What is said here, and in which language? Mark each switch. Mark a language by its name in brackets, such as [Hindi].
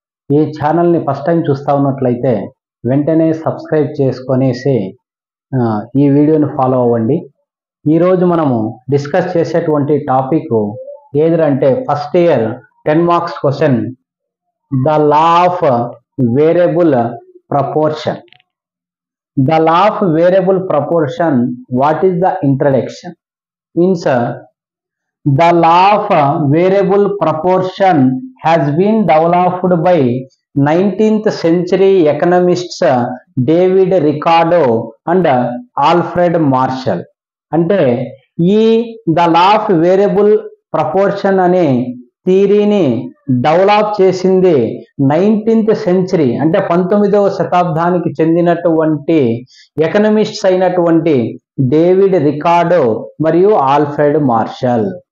[Telugu] ఈ ఛానల్ని first time చూస్తూ ఉన్నట్లయితే వెంటనే సబ్స్క్రైబ్ చేసుకొనేసి ఈ వీడియోని ఫాలో అవ్వండి. ఈరోజు మనము డిస్కస్ చేసేటువంటి టాపిక్ ఏదంటే first year 10 marks question, the law of variable proportion. [English] The law of variable proportion, what is the introduction? Means the law of variable proportion has been developed by 19th century economists David Ricardo and Alfred Marshall. [Telugu] అంటే ఈ the law of variable proportion అనే థియరీని develop చేసింది 19th century అంటే 19వ శతాబ్దానికి చెందినటువంటి ఎకనమిస్ట్స్ అయినటువంటి David Ricardo మరియు Alfred martial.